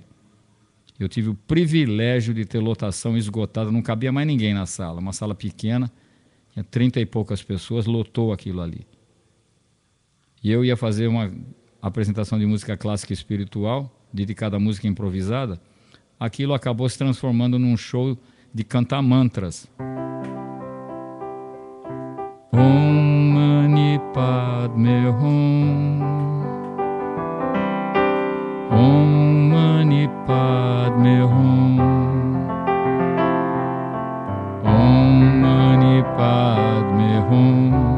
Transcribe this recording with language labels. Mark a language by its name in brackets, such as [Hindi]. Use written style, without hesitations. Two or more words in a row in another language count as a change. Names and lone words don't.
[Portuguese] Eu tive o privilégio de ter lotação esgotada, não cabia mais ninguém na sala, uma sala pequena, tinha 30 e poucas pessoas, lotou aquilo ali. E eu ia fazer uma apresentação de música clássica e espiritual, dedicada à música improvisada. Aquilo acabou se transformando num show de cantar mantras. [Sanskrit] ओं मणि पद्मे हूं. ओं मणि पद्मे हूं. ओं मणि पद्मे हूं.